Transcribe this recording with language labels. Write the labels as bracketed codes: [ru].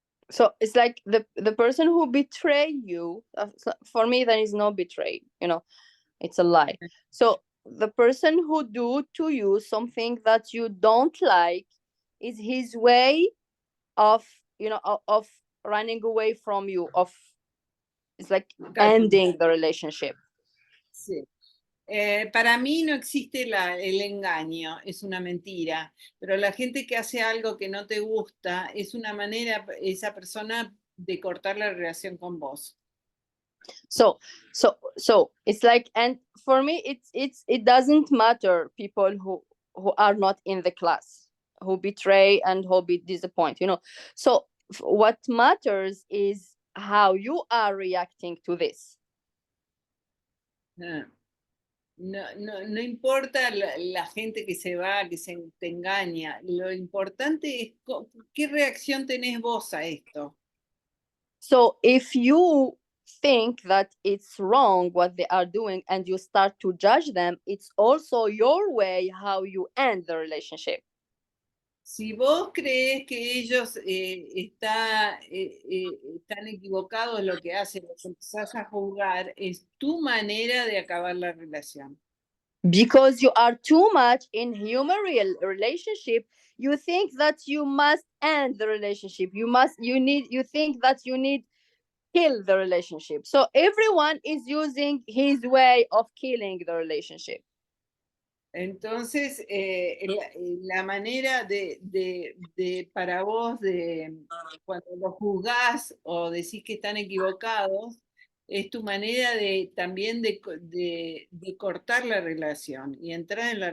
[en] So it's like the person who betray you. For me, there is no betray. It's a lie. So the person who do to you something that you don't like is his way of of running away from you. Of It's like Cutting. ending the relationship. [es] Sí. Para mí no existe el engaño, es una mentira, pero la gente que hace algo que no te gusta es una manera, esa persona, de cortar la relación con vos. [en] So it's like, and for me it doesn't matter people who are not in the class, who betray and who be disappoint. So what matters is how you are reacting to this. [es] Ah, No, no, no importa la gente que se va, que te engaña, lo importante es qué reacción tenés vos a esto. [en] So if you think that it's wrong what they are doing and you start to judge them, it's also your way how you end the relationship. [es] Si vos crees que ellos están equivocados en lo que hacen, los empezás a juzgar, es tu manera de acabar la relación. [en] Because you are too much in human relationship, you think that you must end the relationship. You think that you need kill the relationship. So everyone is using his way of killing the relationship. [es] Entonces, la manera para vos, cuando los juzgás o decís que están equivocados, es tu manera también de cortar la relación y entrar en la